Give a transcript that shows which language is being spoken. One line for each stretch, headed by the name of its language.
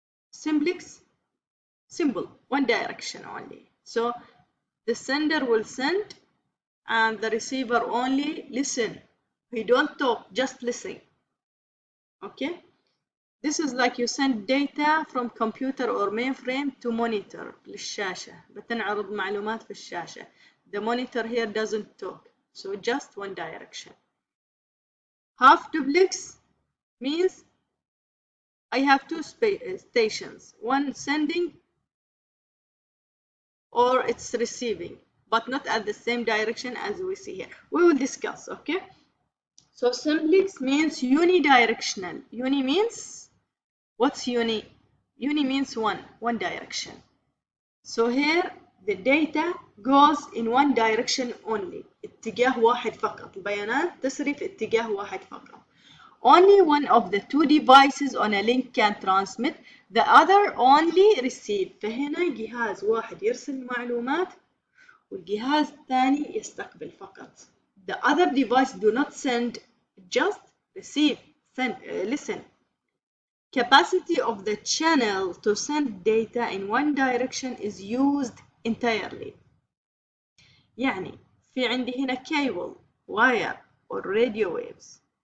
English: Simplex, simple, one direction only. So the sender will send and the receiver only listen. We don't talk, just listen. Okay? This is like you send data from computer or mainframe to monitor للشاشة.
Arabic: بتنعرض معلومات في الشاشة.
English: The monitor here doesn't talk, so just one direction. Half duplex means I have 2 stations, one sending or it's receiving, but not at the same direction as we see here. We will discuss, okay? So simplex means unidirectional. Uni means, what's uni? Uni means one direction. So here the data goes in one direction only.
Arabic: اتجاه واحد فقط. البيانات تسري في اتجاه واحد فقط.
English: Only one of the 2 devices on a link can transmit, the other only receive.
Arabic: فهنا جهاز واحد يرسل معلومات والجهاز الثاني يستقبل فقط.
English: The other device do not send, just receive, send, listen. Capacity of the channel to send data in one direction is used entirely.
Arabic: يعني في عندي هنا
English: cable, wire or radio waves.